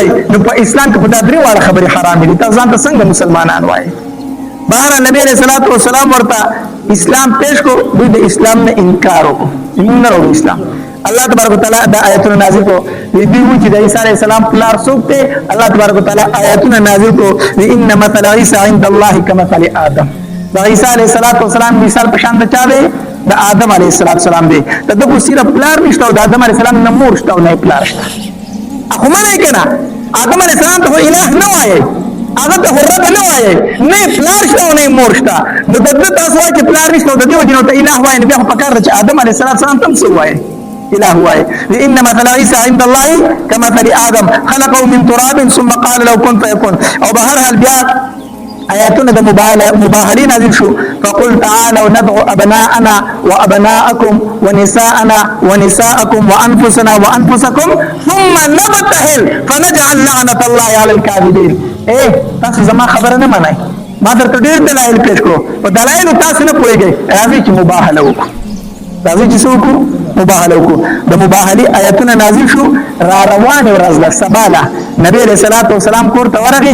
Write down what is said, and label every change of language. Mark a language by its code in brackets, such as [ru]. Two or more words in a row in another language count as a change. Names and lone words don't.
[ps] نو په اسلام کې په دا درې واړه خبرې حرام دي. تاسو ځان ته څنګه مسلمانان وایئ؟ بهر نبی [ar] علیه الصلوۃ والسلام [ps] ورته اسلام پیش کو، دوی د اسلام نه انکار وکړو، موږ نه وروړو اسلام. [ar] الله تبارک وتعالى [ps] دا آیاتونه نازل کو دی چې د عیسی [ar] علیه السلام [ps] پلار څوک دی. [ar] الله تبارک وتعالى [ps] آیاتونه نازل کو [ar] ان مثل عیسی عند الله كمثل آدم. [ps] د عیسی [ar] علیه السلام [ps] مثال په شان د چا دی؟ د آدم [ar] علیه السلام [ps] دی. د ده خو صرف پلار نشته او د آدم [ar] علیه السلام [ps] نه مور شته او نه پلار شته. خو منئ که نه؟ آدم [ar] علیه السلام [ps] ته خو اله نه وایئ، هغه ته خو رب نه وایئ، نه پلار شته او نه مور شته. نو د ده تاسو وایئ چې پلار نشته او د دې وجې نه ورته اله وایئ، نو بیا خو پکار ده چې آدم [ar] علیه السلام [ps] ته هم څه ووایئ؟ اله وایي. [ar] ان مثل عیسی عند الله كمثل آدم خلقه من تراب ثم قال له كن فيكون. [ps] او به هر حال بیا آیاتونه د مباهله نازل شو. [ar] فقل تعالوا ندعو ابناءنا وابناءكم ونساءنا ونساءكم وانفسنا وانفسكم ثم نبتهل فنجعل لعنة الله على الكاذبين. [ps] تاسو زما خبره نه منئ، ما درته ډېر دلایل پیش کړو، په دلایلو تاسو نه پوهېږئ. راځئ چې مباهله وکړو، راځئ چې څه وکړو؟ مباهله وکړو. د مباهلې آیتونه نازل شو. را روانې ورځ ده سبا ده، نبی [ar] علیه الصلوۃ والسلام [ps] کور ته ورغی.